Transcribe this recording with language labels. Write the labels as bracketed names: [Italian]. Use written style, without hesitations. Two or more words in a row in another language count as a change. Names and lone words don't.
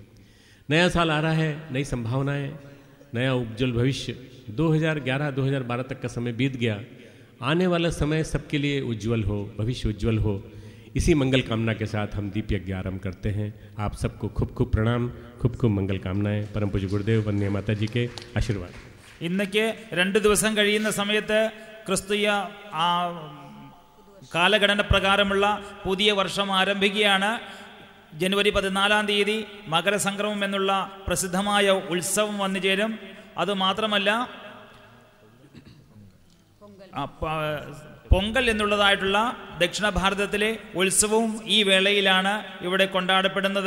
[Hindi] नया साल आ रहा है, नई संभावनाएं, नया उज्जवल भविष्य. 2011-2012 तक का समय बीत गया. आने वाला समय सबके लिए उज्जवल हो, भविष्य उज्जवल हो. इसी मंगल कामना के साथ हम दीप यज्ञ आरंभ करते हैं. आप सबको खूब खूब प्रणाम, खूब खूब मंगल कामनाएं. परम पूज्य गुरुदेव वंदनीय माता जी के आशीर्वाद. [Malayalam] ഇന്നേക്ക് 2 ദിവസം കഴിയുന്ന സമയത്ത് ക്രിസ്തീയ കാലഘടന പ്രകാരമുള്ള പുതിയ വർഷം ആരംഭിക്കുകയാണ്. ജനുവരി 14 തീയതി മകരസംക്രമം എന്നുള്ള പ്രസിദ്ധമായ ഉത്സവം വന്നു ചേരും. അതുമാത്രമല്ല പൊങ്കൽ എന്നുള്ളതായിട്ടുള്ള ദക്ഷിണ ഭാരതത്തിലെ ഉത്സവവും ഈ വേളയിലാണ് ഇവിടെ കൊണ്ടാടപ്പെടുന്നത്.